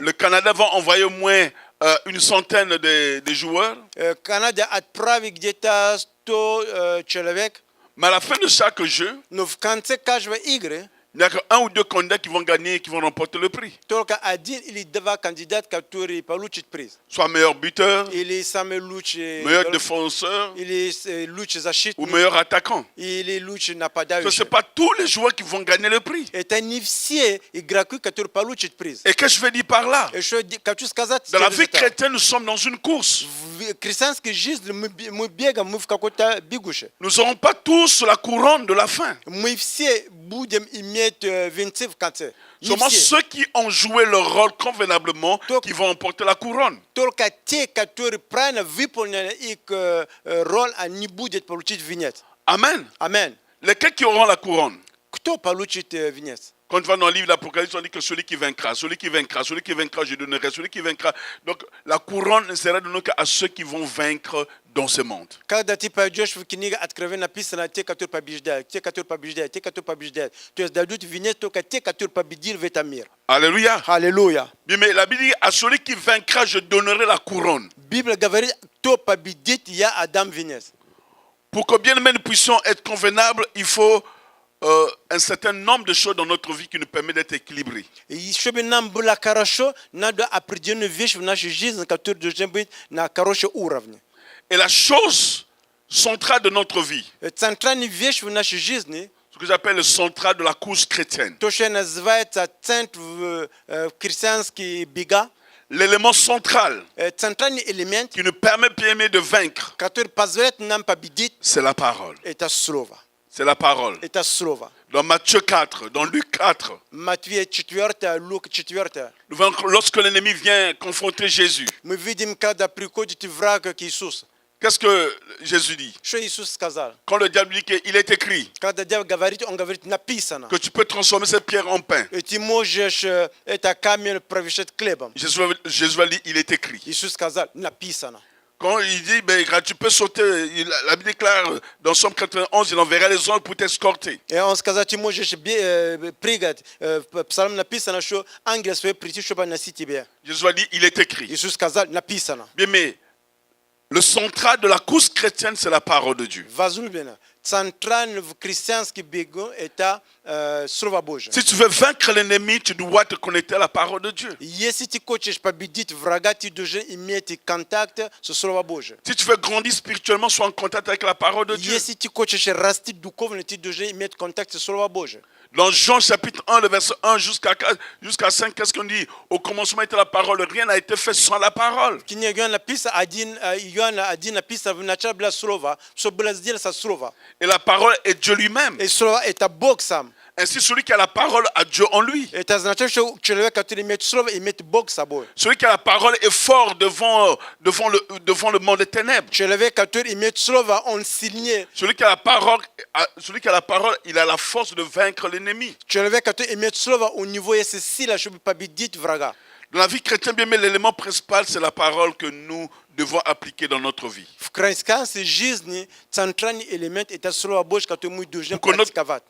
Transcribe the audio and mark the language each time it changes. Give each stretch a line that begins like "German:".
French: Le Canada va envoyer au moins une centaine de joueurs.
Russian: Канада отправит где-то 100 человек.
French: Mais à la fin de chaque jeu,
Russian: Но в конце каждой игры
French: il n'y a qu'un ou deux candidats qui vont gagner et qui vont remporter le prix.
Russian: только один или два кандидата, которые получат приз.
French: Soit meilleur buteur,
Russian: Или самый лучший,
French: meilleur défenseur
Russian: или лучший
French: ou
Russian: защитник,
French: meilleur attaquant.
Russian: или лучший
French: Ce ne
Russian: нападающий.
French: sont pas tous les joueurs qui vont gagner le prix.
Russian: Это не все игроки, которые получат приз.
French: Et qu'est-ce que je veux dire par là?
Russian: И что хочу сказать?
French: Dans la vie
Russian: следует это.
French: chrétienne, nous sommes dans une course.
Russian: В христианской жизни мы бегаем, мы в какой-то бегуше.
French: Nous n'aurons pas tous la couronne de la fin.
Russian: Мы все будем иметь венцы в конце. Не
French: Seulement
Russian: все.
French: ceux qui ont joué leur rôle convenablement Donc- qui vont remporter la couronne.
Russian: Только те, которые правильно выполнили их роль, они будут получить венец.
French: Amen.
Russian: Амен.
French: Lesquels qui auront la couronne?
Russian: Кто получит венец?
French: Quand tu vas dans le livre de l'Apocalypse, on dit que celui qui vaincra, celui qui vaincra, celui qui vaincra, je donnerai, celui qui vaincra. Donc la couronne ne sera donnée qu'à ceux qui vont vaincre dans ce monde.
Russian: Когда ты пойдешь в книгу Откровения, написано те, которые побеждают, те, которые побеждают, те, которые побеждают. То есть дадут венец только те, которые победили в этом мире.
French: Alléluia.
Russian: Аллилуйя.
French: Bien, mais la Bible dit à celui qui vaincra, je donnerai la couronne.
Russian: Библия говорит, кто победит, я отдам венец.
French: Pour que bien nous puissions être convenables, il faut un certain nombre de choses dans notre vie qui nous permettent d'être équilibrés.
Russian: И чтобы нам было хорошо, надо определенную вещь в нашей жизни, которая должна быть на хорошем уровне.
French: Et la chose centrale de notre vie,
Russian: Центральная вещь в нашей жизни,
French: ce que j'appelle le central de la course chrétienne,
Russian: то, что называется центр в христианские бега,
French: l'élément central
Russian: центральный элемент,
French: qui nous permet bien aimé de vaincre,
Russian: который позволяет нам победить,
French: c'est la parole.
Russian: это слово.
French: C'est la parole.
Russian: Это слово.
French: Dans Matthieu 4, dans Luc 4,
Russian: Матвея 4, Лука 4.
French: nous voyons que lorsque l'ennemi vient confronter Jésus,
Russian: Мы видим, когда приходит враг к Иисусу.
French: qu'est-ce que Jésus dit?
Russian: Что Иисус сказал?
French: Quand le diable dit qu'il est écrit
Russian: Когда дьявол говорит, он говорит, написано.
French: que tu peux transformer cette pierre en pain,
Russian: И ты можешь это камень превращать хлебом.
French: Jésus va dire il est écrit.
Russian: Иисус сказал, написано.
French: Quand il dit ben, tu peux sauter, la Bible déclare dans Somme 91, il enverra les anges pour t'escorter.
Russian: И он сказал, ты можешь прыгать. В Псалме написано, что ангел свой прийти, чтобы носить тебя.
French: Jésus va dire il est écrit.
Russian: Иисус сказал, написано.
French: Bien, mais le central de la course chrétienne, c'est la parole de Dieu.
Russian: Возлюбленный, центральный в христианский бегу это Слово Божие.
French: Si tu veux vaincre l'ennemi, tu dois te connecter à la parole de Dieu.
Russian: Если ты хочешь победить врага, ты должен иметь контакт со Словом Божьим.
French: Si tu veux grandir spirituellement, sois en contact avec la parole de Dieu.
Russian: Если ты хочешь расти духовно, ты должен иметь контакт со Словом Божьим.
French: Dans Jean chapitre 1, le verset 1 jusqu'à 5, qu'est-ce qu'on dit? Au commencement était la parole, rien n'a été fait sans la parole.
Russian: В книге Иоанна написано, Иоанна 1 написано, в начале было Слово, все было сделано со Слова.
French: Et la parole est Dieu lui-même.
Russian: И Слово это Бог сам.
French: Ainsi, celui qui a la parole a Dieu en lui.
Russian: Это означает, что человек, который имеет Слово, имеет Бог с собой.
French: Celui qui a la parole est fort devant le monde des ténèbres.
Russian: Человек, который имеет Слово, он сильнее.
French: Celui qui a la parole, il a la force de vaincre l'ennemi.
Russian: Человек, который имеет Слово, у него есть сила, чтобы победить врага.
French: Dans la vie chrétienne, bien, mais l'élément principal, c'est la parole que nous devons appliquer dans notre vie.
Russian: В христианской жизни центральный элемент это Слово Божье, которое мы должны практиковать.